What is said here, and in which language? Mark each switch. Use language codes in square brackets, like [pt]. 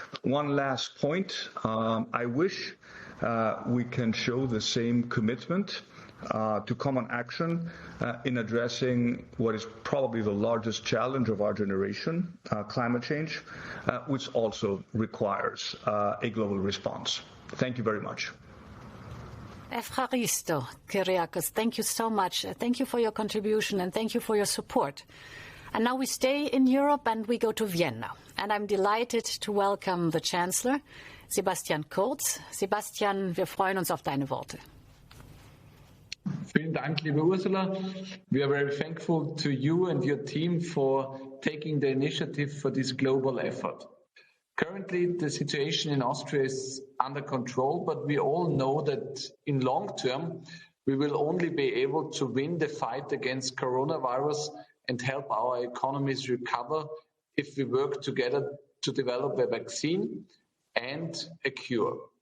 [en] One last point. I wish we can show the same commitment to common action in addressing what is probably the largest challenge of our generation, climate change, which also requires a global response. Thank you very much. Evcharisto, Kyriakos, thank you so much. Thank you for your contribution and thank you for your support. And now we stay in Europe and we go to Vienna. And I'm delighted to welcome the Chancellor, Sebastian Kurz. [de] Sebastian, wir freuen uns auf deine Worte. Vielen Dank, liebe Ursula. [en] We are very thankful to you and your team for taking the initiative for this global effort. Currently, the situation in Austria is under control, but we all know that in long term, we will only be able to win the fight against coronavirus and help our economies recover if we work together to develop a vaccine and a cure.